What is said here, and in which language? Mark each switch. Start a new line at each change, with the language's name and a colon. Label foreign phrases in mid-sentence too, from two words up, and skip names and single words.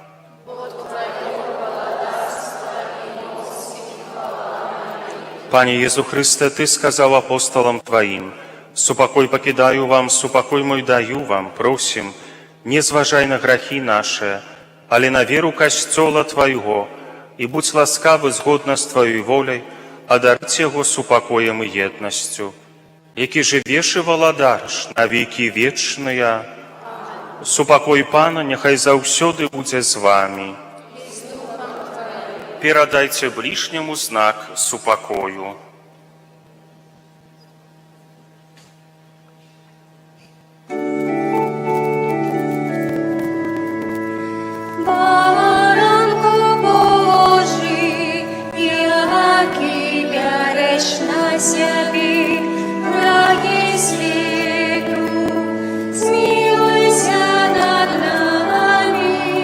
Belarusian: Пане Езу Христе, Ты сказаў апостолам Тваім: «Супакой пакідаю вам, супакой мой даю вам, просім, не зважай на грахі наše, але на веру Касцёла Твайго, і будь ласкавы згодна з Тваёй воляй, адарыць яго супакоем і еднасцю, які жывеш і валадарыш на векі вечныя. Супакой Пана няхай заўсёды будзе з вамі. Перадайце ближняму знак супакою».
Ukrainian: Баранку Божий, який береш на себе враги світу, змилуйся над нами.